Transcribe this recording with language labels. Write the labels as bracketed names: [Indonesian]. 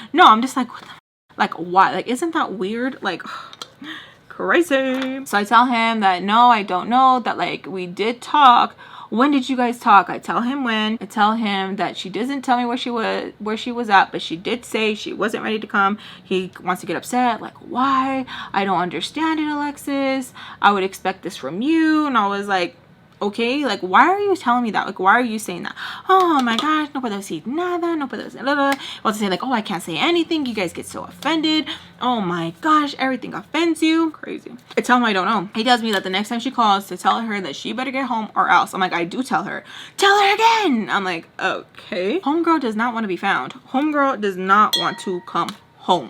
[English] No, I'm just like, what the, like, why? Like, isn't that weird? Like, crazy. So I tell him that no, I don't know, that like we did talk. when did you guys talk? I tell him when. I tell him that she doesn't tell me where she was at, but she did say she wasn't ready to come. He wants to get upset, like, why? I don't understand it, Alexis. I would expect this from you. And I was like, okay, like, why are you telling me that? Like, why are you saying that? Oh my gosh, [Spanish] no puedo decir nada, no puedo decir nada. [English] Well, to say like, oh, I can't say anything. You guys get so offended. Oh my gosh, everything offends you. Crazy. I tell him I don't know. He tells me that the next time she calls to tell her that she better get home or else. I'm like, I do tell her. Tell her again. I'm like, okay. Homegirl does not want to be found. Homegirl does not want to come home.